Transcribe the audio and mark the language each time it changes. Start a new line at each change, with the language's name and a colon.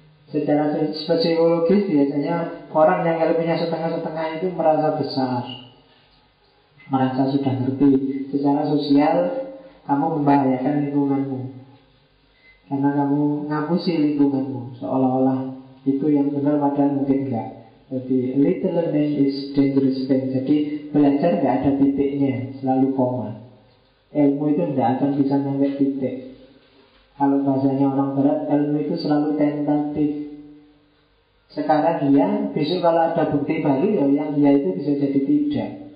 Indonesian: Secara psikologis biasanya orang yang ilmunya setengah-setengah itu merasa besar, merasa sudah ngerti. Secara sosial kamu membahayakan lingkunganmu, karena kamu ngapusi lingkunganmu seolah-olah itu yang benar padahal mungkin enggak.
English: Jadi little learning is dangerous thing.
Indonesian: Jadi belajar enggak ada titiknya, selalu koma. Ilmu itu enggak akan bisa nyampe titik. Kalau bahasanya orang barat, ilmu itu selalu tentatif. Sekarang iya, besok kalau ada bukti baru ya yang iya itu bisa jadi tidak.